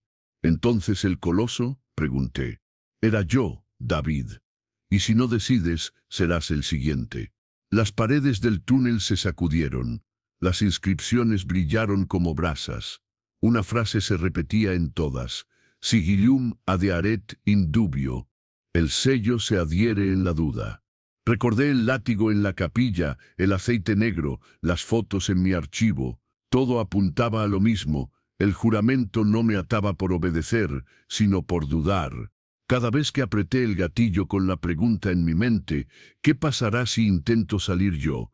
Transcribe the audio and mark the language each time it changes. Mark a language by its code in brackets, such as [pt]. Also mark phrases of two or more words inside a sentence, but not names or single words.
[es] ¿Entonces el coloso? Pregunté. Era yo, David. Y si no decides, serás el siguiente. Las paredes del túnel se sacudieron. Las inscripciones brillaron como brasas. Una frase se repetía en todas. [la] Sigillum adhearet in dubio. [es] El sello se adhiere en la duda. Recordé el látigo en la capilla, el aceite negro, las fotos en mi archivo. Todo apuntaba a lo mismo. El juramento no me ataba por obedecer, sino por dudar. Cada vez que apreté el gatillo con la pregunta en mi mente, ¿qué pasará si intento salir yo?